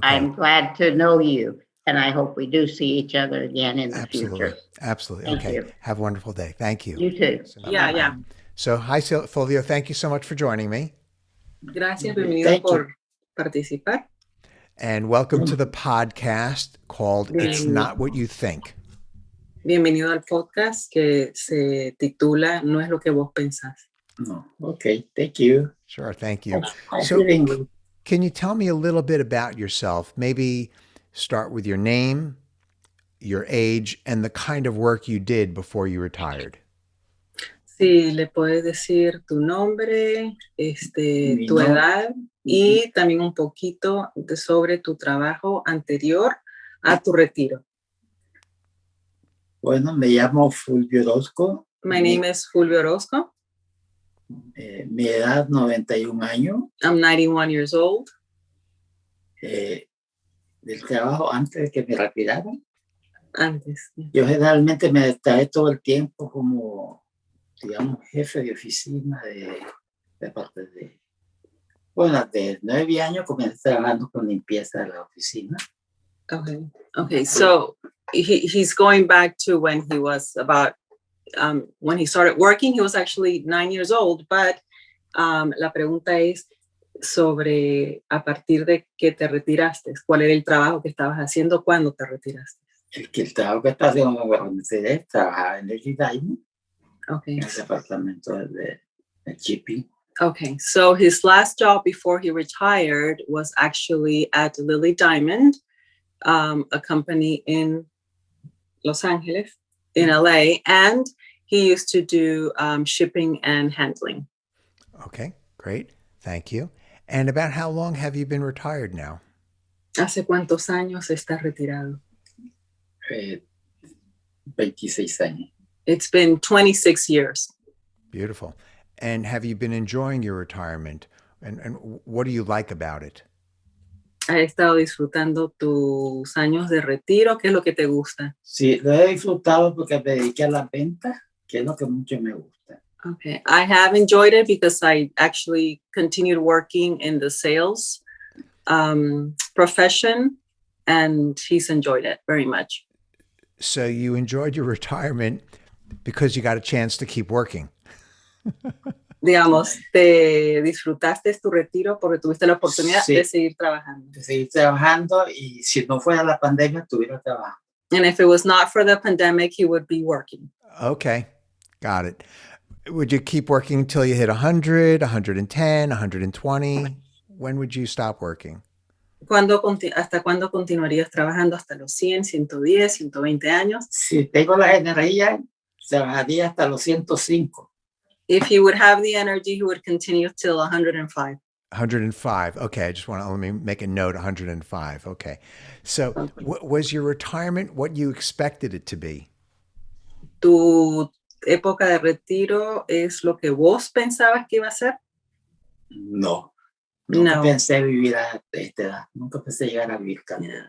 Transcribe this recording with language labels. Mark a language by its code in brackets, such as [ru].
[en] I'm glad to know you, and I hope we do see each other again in the Absolutely. future. Absolutely. Thank Okay. you. Have a wonderful day. Thank you. You too. So, Yeah, Bye-bye. yeah. So hi, Fulvio. Thank you so much for joining me. [es] Gracias, bienvenido [en] Thank you. [es] por participar. [en] And welcome to the podcast called It's [es] Bien. [en] Not What You Think. [es] Bienvenido al podcast que se titula No es lo que vos pensás. [en] No. Okay. Thank you. Sure. Thank you. I'm So feeling good. can you tell me a little bit about yourself? Maybe start with your name, your age, and the kind of work you did before you retired. [es] Sí, le puedes decir tu nombre, Mi tu nombre. edad y también un poquito sobre tu trabajo anterior a tu retiro. Bueno, me llamo Fulvio Orozco. [en] My name is Fulvio Orozco. [es] Mi edad 91 años. [en] I'm 91 years old. [es] Del trabajo antes de que me retirara. Antes. Yo generalmente me destaqué todo el tiempo como, digamos, jefe de oficina de parte de... Bueno, de 9 años comencé trabajando con limpieza de la oficina. [en] Okay. Okay. So he's going back to when he was about when he started working. He was actually 9 years old, but [es] la pregunta es sobre a partir de que te retiraste. ¿Cuál era el trabajo que estabas haciendo cuando te retiraste? El trabajo que estaba haciendo cuando me retiré, trabajaba en el Levine, [en] Okay. [es] en el departamento de shipping. [en] Okay. So his last job before he retired was actually at Lily Diamond, a company in Los Angeles, in LA, and he used to do shipping and handling. Okay, great. Thank you. And about how long have you been retired now? [es] ¿Hace cuántos años estás retirado? 26 años. [en] It's been 26 years. Beautiful. And have you been enjoying your retirement? And what do you like about it? [es] ¿Has estado disfrutando tus años de retiro? ¿Qué es lo que te gusta? Sí, lo he disfrutado porque me dediqué a la venta, que es lo que mucho me gusta. [en] Okay, I have enjoyed it because I actually continued working in the sales profession, and he's enjoyed it very much. So you enjoyed your retirement because you got a chance to keep working. [es] Digamos, te disfrutaste tu retiro porque tuviste la oportunidad Sí. de seguir trabajando. De seguir trabajando, y si no fuera la pandemia, estuviera trabajando. [en] And if it was not for the pandemic, he would be working. Okay, got it. Would you keep working until you hit 100, 110, 120? When would you stop working? [es] ¿Hasta cuándo continuarías trabajando? ¿Hasta los 100, 110, 120 años? Si tengo la energía, trabajaría hasta los 105. [en] If he would have the energy, he would continue till 105. 105. Okay, I just want to let me make a note. 105. Okay. So, was your retirement what you expected it to be? [es] ¿Tu época de retiro es lo que vos pensabas que iba a ser? No. Nunca No. pensé vivir a esta edad. Nunca pensé llegar a vivir tan.